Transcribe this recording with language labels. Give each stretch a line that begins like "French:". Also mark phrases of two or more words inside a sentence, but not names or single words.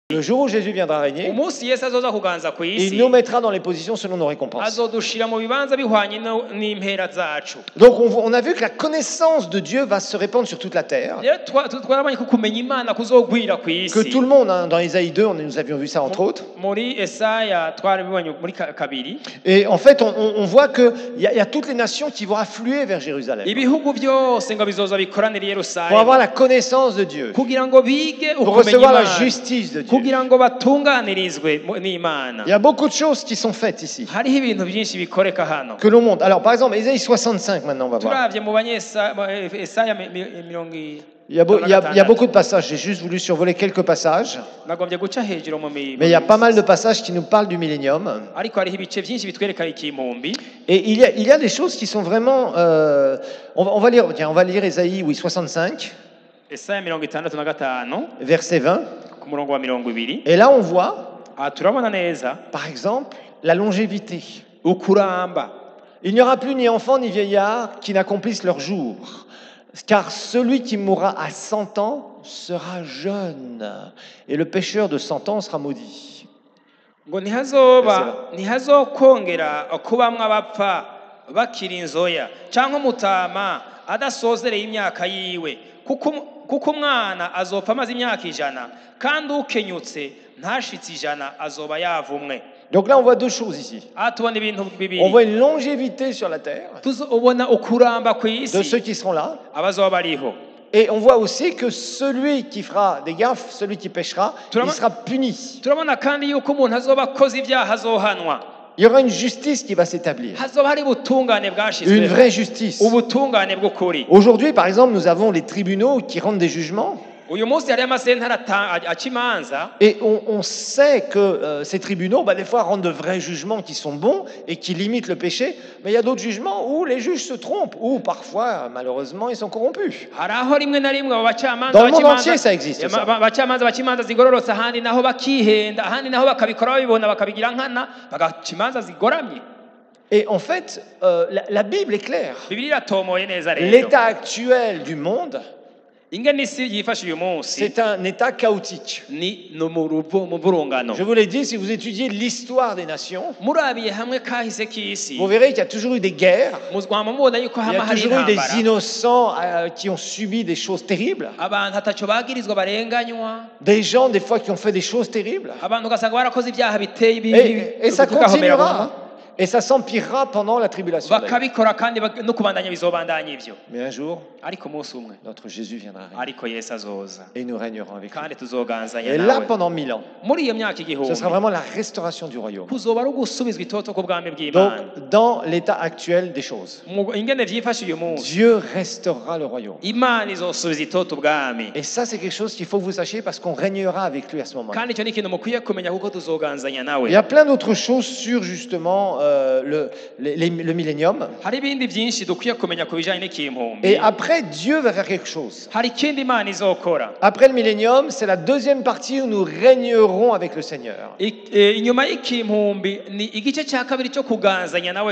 French: jour où Jésus viendra régner,
Rundi: umunsi Yesu azoza kuganza ku
French: il
Rundi: isi
French: nous mettra dans les positions selon nos récompenses.
Rundi: azodushira mu bibanza bihwanye n'impera zacu.
French: Donc on a vu que la connaissance de Dieu va se répandre sur toute la terre.
Rundi: Rero twarabonye ko kumenya Imana kuzogwira ku isi.
French: Que tout le monde, hein, dans Isaïe 2, nous avions vu ça entre autres.
Rundi: Muri Esaya twarabibonye muri kabiri.
French: Et en fait, on voit qu'il y a toutes les nations qui vont affluer vers Jérusalem
Rundi: Ibihugu byose ngo bizoza bikoranira i Yerusalemu.
French: pour avoir la connaissance de Dieu,
Rundi: Kugira ngo bige
French: pour
Rundi: ukumenya
French: recevoir la
Rundi: Imana.
French: justice de Dieu.
Rundi: Kugira ngo batunganirizwe n'Imana.
French: Il y a beaucoup de choses qui sont faites ici,
Rundi: Hariho ibintu byinshi bikoreka hano.
French: que l'on montre. Alors, par exemple, Isaïe 65, maintenant, on va voir.
Rundi: Turavye mu Esaya mirongo
French: Il y a beaucoup de passages. J'ai juste voulu survoler quelques passages.
Rundi: nagombye guca hejuru mu
French: Mais il y a pas mal de passages qui nous parlent du millénium.
Rundi: ariko hariho ibice byinshi bitwereka ikihumbi.
French: Et il y a des choses qui sont vraiment... on va lire Isaïe, oui, 65,
Rundi: Esaya 65
French: verset 20.
Rundi: ku murongo wa 20.
French: Et là, on voit,
Rundi: turabona neza
French: par exemple, la longévité.
Rundi: ukuramba.
French: Il n'y aura plus ni enfant ni vieillard qui n'accomplissent leur jour. Car celui qui mourra à 100 ans sera jeune. Et le pécheur de 100 ans sera maudit.
Rundi: ngo ntihazokongera kubamwa bapfa bakiri inzoya cyangwa umutama adasozereye imyaka yiwe kuko umwana azopfa amaze imyaka 100 kandi ukenyutse ntashitse 100 azoba yavumwe.
French: Donc là, on voit deux choses ici.
Rundi: tubona ibintu bibiri.
French: On voit une longévité sur la terre
Rundi: ubona ukuramba ku
French: de
Rundi: isi
French: ceux qui seront là.
Rundi: abazoba bariho.
French: Et on voit aussi que celui qui fera des gaffes, celui qui péchera, il sera puni.
Rundi: turabona kandi yuko umuntu azoba akoze ibyaha azohanwa.
French: Il y aura une justice qui va s'établir.
Rundi: hazoba hari ubutungane bwashizwe.
French: Une vraie justice.
Rundi: ubutungane bw'ukuri.
French: Aujourd'hui, par exemple, nous avons les tribunaux qui rendent des jugements.
Rundi: uyu munsi hari amasentara aca imanza.
French: Et on sait que ces tribunaux, des fois, rendent de vrais jugements qui sont bons et qui limitent le péché. Mais il y a d'autres jugements où les juges se trompent, ou parfois, malheureusement, ils sont corrompus.
Rundi: hari aho rimwe na rimwe abo bacamanza
French: Dans le monde entier, ça existe. Ça.
Rundi: bacamanza baca imanza zigororotse ahandi naho bakihenda ahandi naho bakabikora babibona bakabigira nkana bagaca imanza zigoramye.
French: Et en fait, la Bible est claire.
Rundi: Bibiliya iratomoye neza rero.
French: L'état actuel du monde,
Rundi: ingene isi yifashe uyu munsi
French: c'est un état chaotique.
Rundi: no mu burungano.
French: Je vous l'ai dit, si vous étudiez l'histoire des nations,
Rundi: murabiye hamwe kahise k'isi
French: vous verrez qu'il y a toujours eu des guerres.
Rundi: muzwama mubona yuko
French: Il y
Rundi: hama
French: a
Rundi: hari
French: toujours eu des
Rundi: intambara.
French: innocents qui ont subi des choses terribles.
Rundi: abantu ataco bagirizwa barenganywa.
French: Des gens, des fois, qui ont fait des choses terribles.
Rundi: abantu ugasanga barakoze ibyaha biteye
French: Et ça continuera. Et ça s'empirera pendant la tribulation.
Rundi: bakabikora kandi no kubandanya bizobandanya ivyo.
French: Mais un jour,
Rundi: ariko umunsi umwe
French: notre Jésus viendra régner.
Rundi: ariko Yesu azoza
French: Et nous régnerons avec lui.
Rundi: kandi tuzoganzanya
French: Et là,
Rundi: nawe.
French: pendant 1000 ans,
Rundi: muri iyo myaka
French: ce
Rundi: igihumbi
French: sera vraiment la restauration du royaume.
Rundi: kuzoba ari ugusubizwa itoto ku bwami
French: Donc,
Rundi: bw'Imana.
French: dans l'état actuel des choses,
Rundi: ingene vyifashe uyu munsi
French: Dieu restaurera le royaume.
Rundi: Imana izosubiza itoto ubwami.
French: Et ça, c'est quelque chose qu'il faut que vous sachiez parce qu'on régnera avec lui à ce moment-là.
Rundi: kandi icyo ni ikintu mukwiye kumenya kuko tuzoganzanya nawe.
French: Il y a plein d'autres choses sur justement le millénium.
Rundi: hari ibindi byinshi dukwiye kumenya ku bijanye n'ikihumbi.
French: Et après, Dieu va faire quelque chose.
Rundi: hari ikindi Imana izokora.
French: Après le millénium, c'est la deuxième partie où nous régnerons avec le Seigneur.
Rundi: inyuma y'ikihumbi ni igice cya kabiri cyo kuganzanya nawe.